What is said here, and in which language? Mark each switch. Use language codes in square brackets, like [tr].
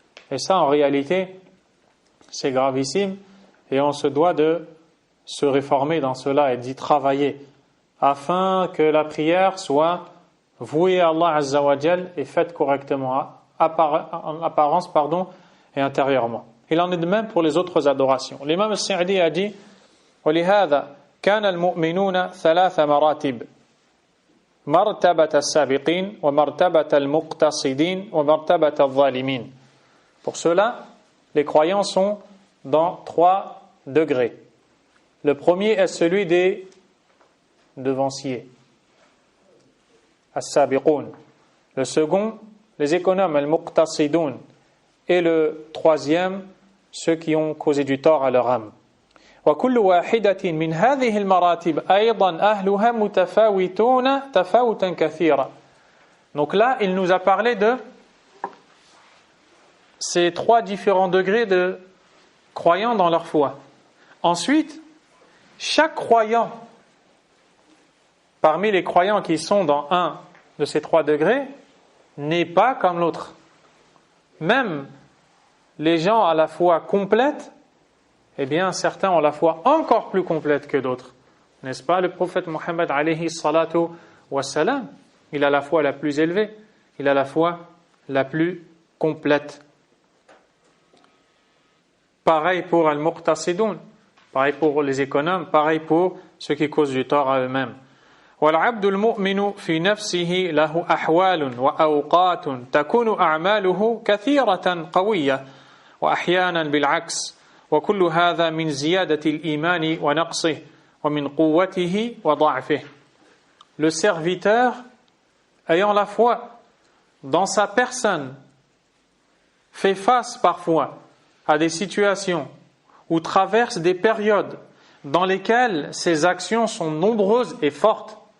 [fr] Et ça, en réalité, c'est gravissime et on se doit de se réformer dans cela et d'y travailler afin que la prière soit vouée à Allah Azza wa Jal et faite correctement, en apparence et intérieurement. Il en est de même pour les autres adorations. L'imam al-Sa'di a dit: [ar] وَلِهَذَا كَانَ الْمُؤْمِنُونَ ثَلَاثَ مَرَاتِبٍ مَرْتَبَةَ السَّابِقِينَ وَمَرْتَبَةَ الْمُقْتَصِدِينَ وَمَرْتَبَةَ الظَّالِمِينَ. [fr] Pour cela, les croyants sont dans 3 degrés. Le premier est celui des devanciers, as-sabiqun. Le second, les économes, al-muqtasidun. Et le troisième, ceux qui ont causé du tort à leur âme. [ar] وكل واحدة من هذه المراتب أيضا أهلها متفاوتون تفاوتا كثيرا. [fr] Donc là, il nous a parlé de ces 3 différents degrés de croyants dans leur foi. Ensuite, chaque croyant, parmi les croyants qui sont dans un de ces 3 degrés, n'est pas comme l'autre. Même les gens à la foi complète, eh bien certains ont la foi encore plus complète que d'autres. N'est-ce pas? Le prophète Mohammed alayhi salatu wassalam, il a la foi la plus élevée, il a la foi la plus complète. Pareil pour al-muqtasidoun, pareil pour les économes, pareil pour ceux qui causent du tort à eux-mêmes. [ar] والعبد المؤمن في نفسه له أحوال وأوقات تكون أعماله كثيرة قوية وأحيانا بالعكس وكل هذا من زيادة الإيمان ونقصه ومن قوته وضعفه. [fr] Le serviteur ayant la foi dans sa personne fait face parfois à des situations ou traverse des périodes dans lesquelles ses actions sont nombreuses et fortes.